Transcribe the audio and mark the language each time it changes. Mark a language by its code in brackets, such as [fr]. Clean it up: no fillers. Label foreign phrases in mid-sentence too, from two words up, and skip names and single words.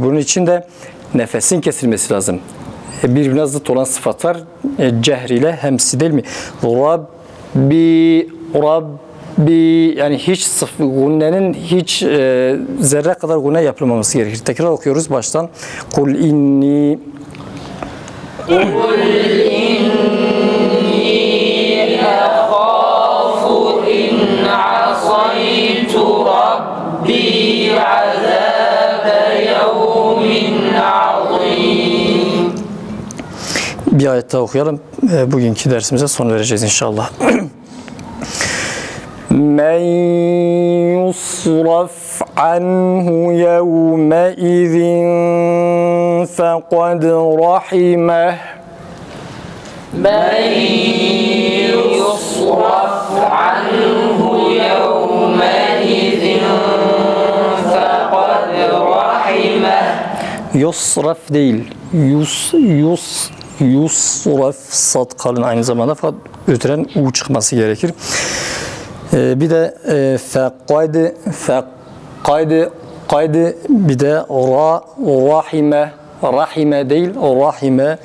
[tr] Bunun için de nefesin kesilmesi lazım. Birbirine zıt olan sıfatlar cehr ile hemsi değil mi? Rabbi, yani hiç gunnenin hiç zerre kadar gunne yapılmaması gerekir. Tekrar okuyoruz baştan. [ar] قل إني أخاف إن عصيت ربي عذاب يوم عظيم. [tr] Bir ayet daha okuyalım. Bugünkü dersimize son vereceğiz inşallah. [ar] من يصرف عنه يومئذ فقد رحمه. من يصرف عنه يومئذ فقد رحمه. [tr] Yusraf değil. Yusraf, sad kalın aynı zamanda, fakat ötüren u çıkması gerekir. Bir de fekad, bir de rahime değil, rahime.